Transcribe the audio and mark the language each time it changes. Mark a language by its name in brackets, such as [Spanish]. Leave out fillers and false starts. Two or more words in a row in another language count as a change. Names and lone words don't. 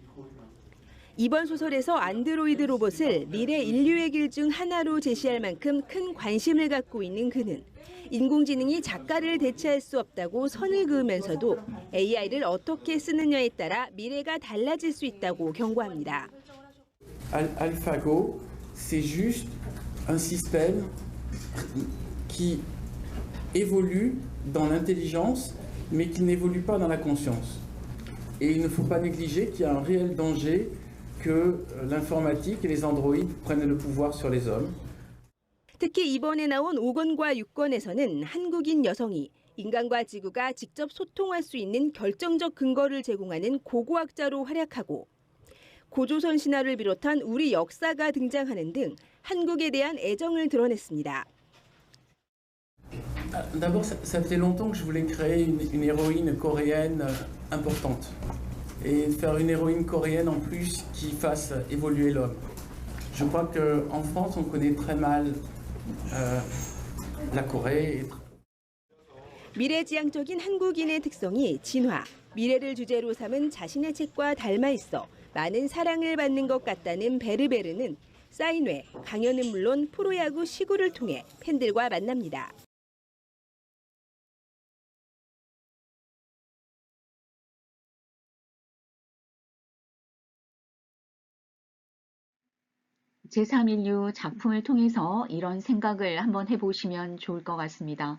[Korean] 이번 소설에서 안드로이드 로봇을 미래 인류의 길 중 하나로 제시할 만큼 큰 관심을 갖고 있는 그는 인공지능이 작가를 대체할 수 없다고 선을 그으면서도 AI를 어떻게 쓰느냐에 따라 미래가 달라질 수 있다고 경고합니다. [French] AlphaGo, c'est juste un système qui évolue dans l'intelligence, mais qui n'évolue pas dans la conscience. Et il ne faut pas négliger qu'il y a un réel danger que l'informatique et les androïdes prennent le pouvoir sur les hommes. [Korean] 특히 이번에 나온 5권과 6권에서는 한국인 여성이 인간과 지구가 직접 소통할 수 있는 결정적 근거를 제공하는 고고학자로 활약하고 고조선 신화를 비롯한 우리 역사가 등장하는 등 한국에 대한 애정을 드러냈습니다. [French] D'abord, ça faisait longtemps que je voulais créer une héroïne coréenne importante. Et faire une héroïne coréenne en plus qui fasse évoluer l'homme. Je crois qu'en France, on connaît très mal la Corée. [Korean] 미래지향적인 한국인의 특성이 진화, 미래를 주제로 삼은 자신의 책과 닮아 있어 많은 사랑을 받는 것 같다는 베르베르는 사인회, 강연은 물론 프로야구 시구를 통해 팬들과 만납니다. 제3인류 작품을 통해서 이런 생각을 한번 해보시면 좋을 것 같습니다.